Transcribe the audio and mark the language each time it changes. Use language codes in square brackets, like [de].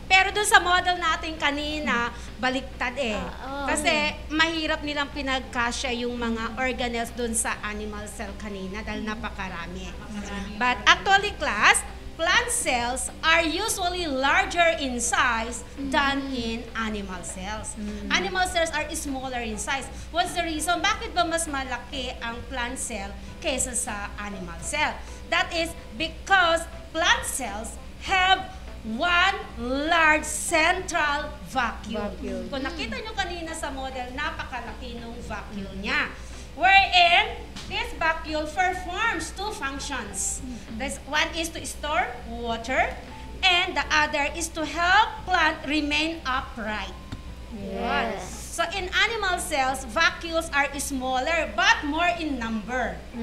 [tl] Pero dun sa model natin kanina, baliktad Kasi mahirap nilang pinagkasya yung mga organelles dun sa animal cell kanina dahil napakarami. [en] But actually class, plant cells are usually larger in size than in animal cells. Animal cells are smaller in size. What's the reason? [tl] Bakit ba mas malaki ang plant cell kaysa sa animal cell? [en] That is because plant cells have one large central vacuole. [tl] Kung nakita nyo kanina sa model, napakalaki ng vacuole niya. [en] Wherein, this vacuole performs two functions. One is to store water, and the other is to help plant remain upright. Yes. So in animal cells, vacuoles are smaller but more in number.